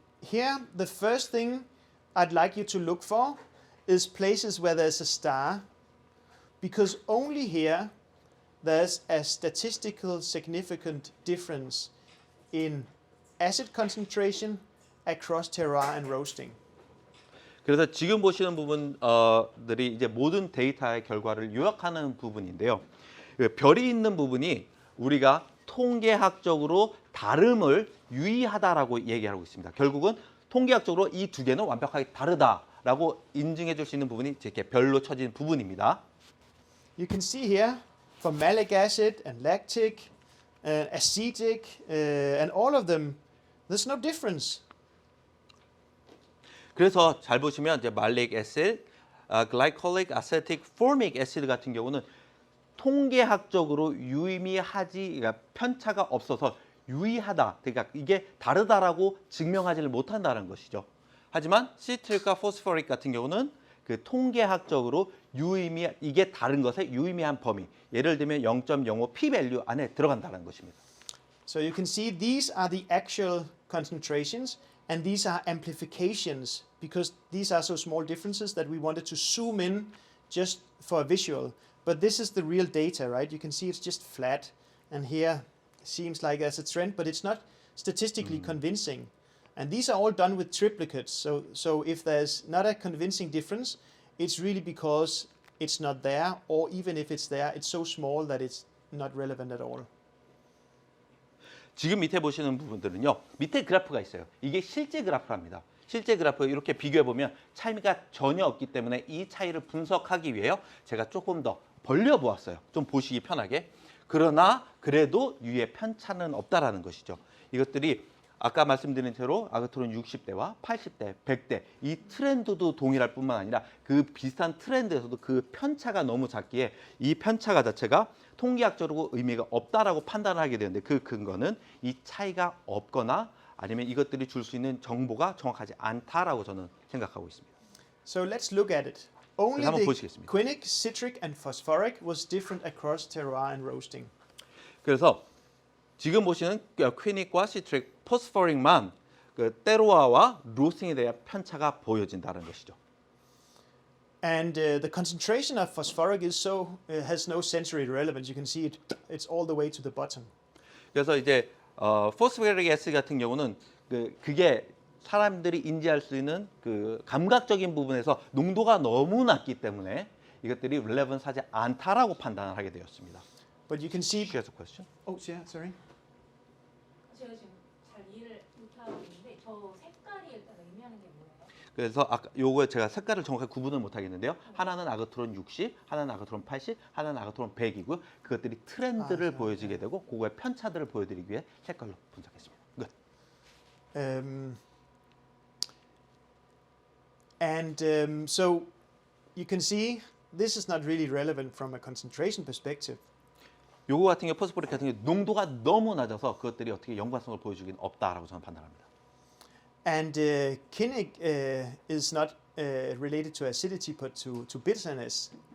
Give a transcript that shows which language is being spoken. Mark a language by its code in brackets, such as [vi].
[en] Here, the first thing I'd like you to look for is places where there's a star, because only here there's a statistical significant difference in acid concentration across terroir and roasting. [ko] 그래서 지금 보시는 부분들이 이제 모든 데이터의 결과를 요약하는 부분인데요. 별이 있는 부분이 우리가 통계학적으로 다름을 유의하다라고 얘기하고 있습니다. 결국은 통계학적으로 이 두 개는 완벽하게 다르다라고 인증해 줄 수 있는 부분이 이렇게 별로 쳐진 부분입니다. [en] You can see here for malic acid and lactic, acetic, and all of them, there's no difference. [ko] 그래서 잘 보시면 이제 말릭 애시드, 글라이콜릭, 아세틱, 포믹 애시드 같은 경우는 통계학적으로 유의미하지, 그러니까 편차가 없어서 유의하다, 그러니까 이게 다르다라고 증명하지를 못한다는 것이죠. 하지만 시트릭과 포스포릭 같은 경우는 그 통계학적으로 이게 다른 것의 유의미한 범위, 예를 들면 0.05 p 밸류 안에 들어간다는 것입니다. [en] So you can see these are the actual concentrations and these are amplifications because these are so small differences that we wanted to zoom in just for a visual. But this is the real data, right? You can see it's just flat and here seems like there's a trend, but it's not statistically convincing. And these are all done with triplicates. So if there's not a convincing difference, it's really because it's not there, or even if it's there, it's so small that it's not relevant at all. [ko] 지금 밑에 보시는 부분들은요. 밑에 그래프가 있어요. 이게 실제 그래프랍니다. 실제 그래프 이렇게 비교해 보면 차이가 전혀 없기 때문에 이 차이를 분석하기 위해 제가 조금 더 벌려 보았어요. 좀 보시기 편하게. 그러나 그래도 유의 편차는 없다라는 것이죠. 이것들이 아까 말씀드린 대로 아그토론 60대와 80대, 100대 이 트렌드도 동일할 뿐만 아니라 그 비슷한 트렌드에서도 그 편차가 너무 작기에 이 편차가 자체가 통계학적으로 의미가 없다라고 판단을 하게 되는데 그 근거는 이 차이가 없거나 아니면 이것들이 줄 수 있는 정보가 정확하지 않다라고 저는 생각하고 있습니다. [en] So let's look at it. Only [ko] 한번 [en] the [ko] 보시겠습니다. [en] quinic, citric, and phosphoric was different across terroir and roasting. [ko] 그래서 지금 보시는 퀴닉과 시트릭, 포스포릭만 그 테로아와 로스팅에 대한 편차가 보여진다는 것이죠. [en] And the concentration of phosphoric is has no sensory relevance. You can see it's all the way to the bottom. [ko] 그래서 이제 포스포릭 애시드 같은 경우는 그게 사람들이 인지할 수 있는 그 감각적인 부분에서 농도가 너무 낮기 때문에 이것들이 릴레번스하지 않다라고 판단을 하게 되었습니다. [en] But you can see. Here's a question. Oh, yeah, sorry. [ko] 제가 지금 잘 이해를 못하고 있는데 저 색깔이 일단 의미하는 게 뭐예요? 그래서 아까 요거 제가 색깔을 정확하게 구분을 못 하겠는데요. 하나는 아그토론 60, 하나는 아그토론 80, 하나는 아그토론 100이고요. 그것들이 트렌드를 보여주게 되고 그거의 편차들을 보여드리기 위해 색깔로 분석했습니다. [en] So you can see this is not really relevant from a concentration perspective. [ko] 요거 같은 경우 포스포릭 같은 경우 농도가 너무 낮아서 그것들이 어떻게 연관성을 보여주긴 없다라고 저는 판단합니다. [en] And quinic is not related to acidity but to bitterness.